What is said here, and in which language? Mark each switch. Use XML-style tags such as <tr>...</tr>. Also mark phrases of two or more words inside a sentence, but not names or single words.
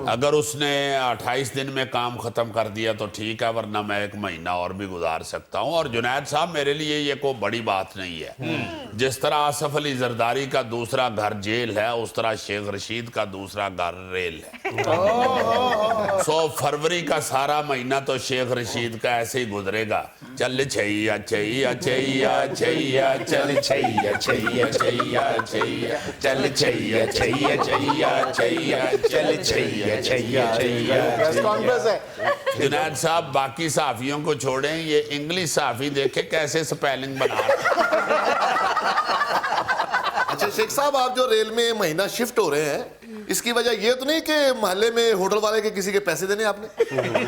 <ur>اگر اس نے 28 دن میں کام ختم کر دیا تو ٹھیک ہے, ورنہ میں 1 مہینہ اور بھی گزار سکتا ہوں. اور جنید صاحب میرے لیے یہ کوئی بڑی بات نہیں ہے. جس طرح آصف علی زرداری کا دوسرا گھر جیل ہے, اس طرح شیخ رشید کا دوسرا گھر ریل ہے. فروری کا سارا مہینہ تو شیخ رشید کا ایسے ہی گزرے گا. چل چھیا چھیا چھیا چھیا چل چھیا چھیا چھیا چھیا چل چھیا چھیا چھیا چھیا چل چھیا چھیا چھیا. جنید صاحب باقی صحافیوں کو چھوڑیں, یہ انگلش صحافی دیکھیں کیسے سپیلنگ بنا رہے ہیں. اچھا شیخ صاحب, آپ جو ریل میں مہینہ شفٹ ہو رہے ہیں, اس کی وجہ یہ تو نہیں کہ محلے میں ہوٹل والے کے کسی کے پیسے دینے آپ نے؟</ur>